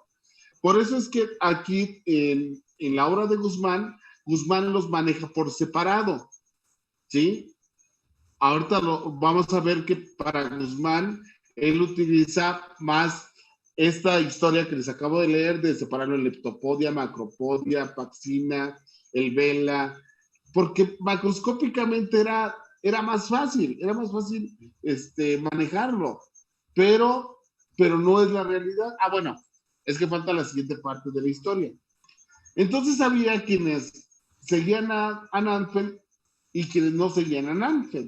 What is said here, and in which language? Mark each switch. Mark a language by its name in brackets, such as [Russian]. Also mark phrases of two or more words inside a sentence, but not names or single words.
[Spanish] Por eso es que aquí en la obra de Guzmán los maneja por separado, ¿sí? Ahorita vamos a ver que para Guzmán él utiliza más esta historia que les acabo de leer de separarlo en leptopodia, macropodia, paxina, el vela, porque macroscópicamente era más fácil manejarlo, pero no es la realidad. Ah, bueno, es que falta la siguiente parte de la historia. Entonces había quienes seguían a Nanfeld y quienes no seguían a Nanfeld.